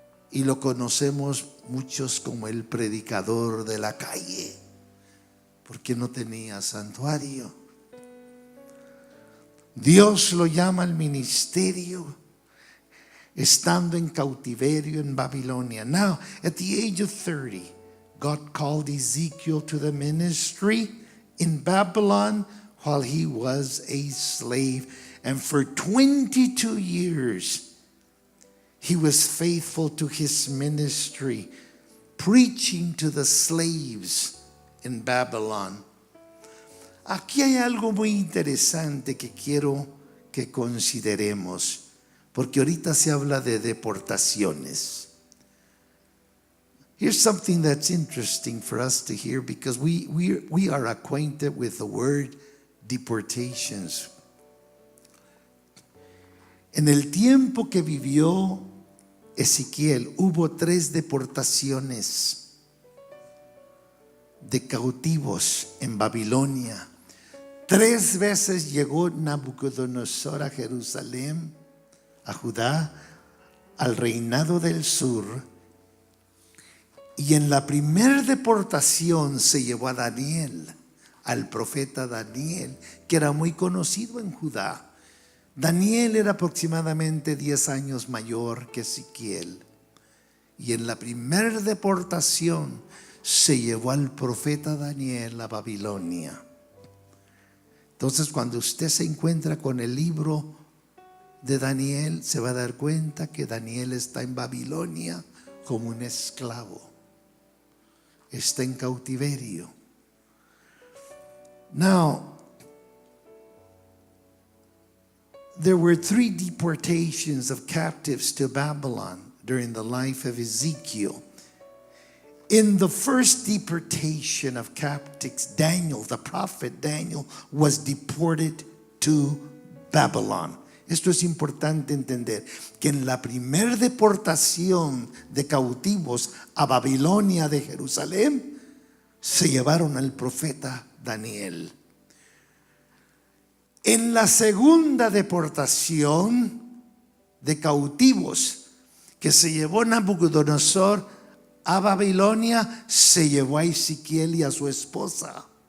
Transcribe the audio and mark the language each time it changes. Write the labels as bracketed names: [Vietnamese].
[Spanish] Y lo conocemos muchos como el predicador de la calle, porque no tenía santuario. Dios lo llama al ministerio estando en cautiverio en Babilonia. [English] Now, at the age of 30, God called Ezekiel to the ministry in Babylon while he was a slave. And for 22 years, he was faithful to his ministry, preaching to the slaves in Babylon. [Spanish] Aquí hay algo muy interesante que quiero que consideremos, porque ahorita se habla de deportaciones. [English] Here's something that's interesting for us to hear, because we are acquainted with the word deportations. [Spanish] En el tiempo que vivió Ezequiel, hubo 3 deportaciones de cautivos en Babilonia. 3 veces llegó Nabucodonosor a Jerusalén, a Judá, al reinado del sur. Y en la primera deportación se llevó a Daniel, al profeta Daniel, que era muy conocido en Judá. Daniel era aproximadamente 10 años mayor que Ezequiel. Y en la primera deportación se llevó al profeta Daniel a Babilonia. Entonces, cuando usted se encuentra con el libro de Daniel, se va a dar cuenta que Daniel está en Babilonia como un esclavo. Está en cautiverio. [English] Now, there were 3 deportations of captives to Babylon during the life of Ezekiel. In the first deportation of captives, Daniel, the prophet Daniel, was deported to Babylon. [Spanish] Esto es importante entender, que en la primera deportación de cautivos a Babilonia de Jerusalén, se llevaron al profeta Daniel. En la segunda deportación de cautivos que se llevó Nabucodonosor a Babilonia, se llevó a Ezequiel y a su esposa.